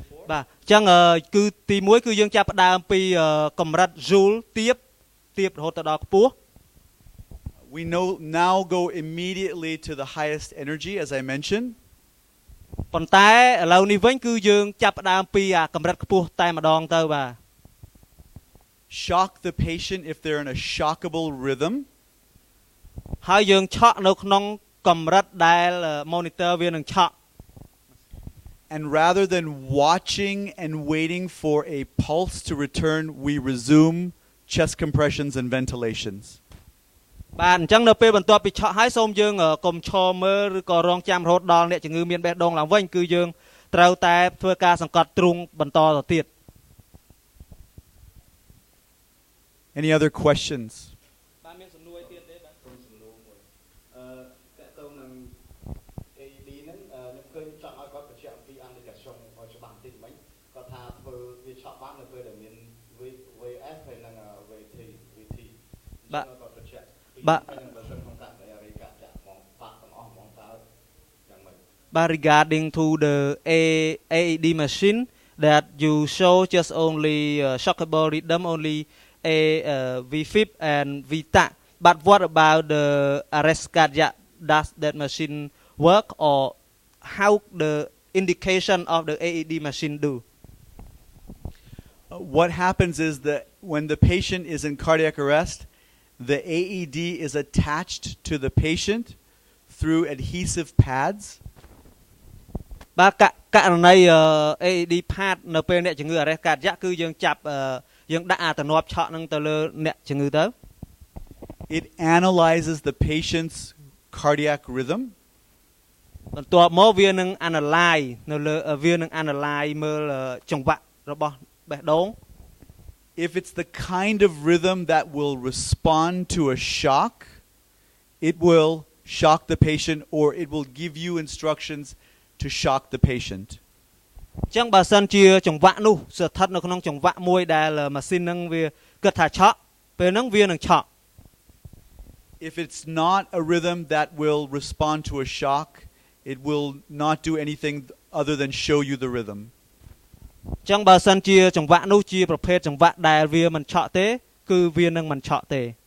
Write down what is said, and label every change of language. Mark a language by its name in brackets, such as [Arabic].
[Khmer] បាទចឹងគឺទី1គឺយើងចាប់ផ្ដើមពីកម្រិត joule ទាបរហូតដល់ខ្ពស់ [English] We now go immediately to the highest energy, as I mentioned. [Khmer] ប៉ុន្តែឥឡូវនេះវិញគឺយើងចាប់ផ្ដើមពីកម្រិតខ្ពស់តែម្ដងទៅបាទ [English] Shock the patient if they're in a shockable rhythm. [Khmer] ហើយយើងឆក់នៅក្នុងកម្រិតដែល monitor វានឹងឆក់ [English] And rather than watching and waiting for a pulse to return, we resume chest compressions and ventilations. [Khmer] បាទអញ្ចឹងនៅពេលបន្ទាប់ពីឆក់ហើយសូមយើងកុំឈរមើលឬក៏រងចាំរហូតដល់អ្នកជំងឺមានបេះដូងឡើងវិញគឺយើងត្រូវតែធ្វើការសង្កត់ទ្រូងបន្តទៅទៀត [English] Any other questions? [Khmer] បាទមានសំណួរអីទៀតទេបាទ សំណួរមួយតើតើនឹង AED ហ្នឹងខ្ញុំឃើញចង់ឲ្យគាត់បញ្ជាក់អំពី indication ឲ្យច្បាស់បន្តិចមិញគាត់ថាធ្វើវាឆក់បាននៅពេលដែលមាន VF ហើយនឹង VT បាទគាត់បញ្ជាក់បាទនឹងបើសិនក្នុងករណីអរិយកាចាក់មកប៉ះទាំងអស់ហ្មងតើយ៉ាងម៉េច [English] But regarding to the AED machine that you show just only shockable rhythm only a VFib and VTA but what about the arrest cardiac does that machine work or how the indication of the AED machine do. What happens is that when the patient is in cardiac arrest, the AED is attached to the patient through adhesive pads. [Khmer] បាទករណី [English] AED pad [Khmer] នៅពេលអ្នកជំងឺ arrest កាត់រយៈគឺយើងចាប់យើងដាក់អាទំនាប់ឆក់នឹងទៅលើអ្នកជំងឺទៅ [English] It analyzes the patient's cardiac rhythm. [Khmer] បន្ទាប់មកវានឹង analyze នៅលើវានឹង analyze មើលចង្វាក់របស់បេះដូង [English] If it's the kind of rhythm that will respond to a shock, it will shock the patient or it will give you instructions to shock the patient. [Khmer] ចឹងបើសិនជាចង្វាក់នោះស្ថិតនៅក្នុងចង្វាក់មួយដែលម៉ាស៊ីននឹងវាគិតថាឆក់ពេលហ្នឹងវានឹងឆក់ [English] If it's not a rhythm that will respond to a shock, it will not do anything other than show you the rhythm. [Khmer] ចឹងបើសិនជាចង្វាក់នោះជាប្រភេទចង្វាក់ដែលវាមិនឆក់ទេគឺវានឹងមិនឆក់ទេ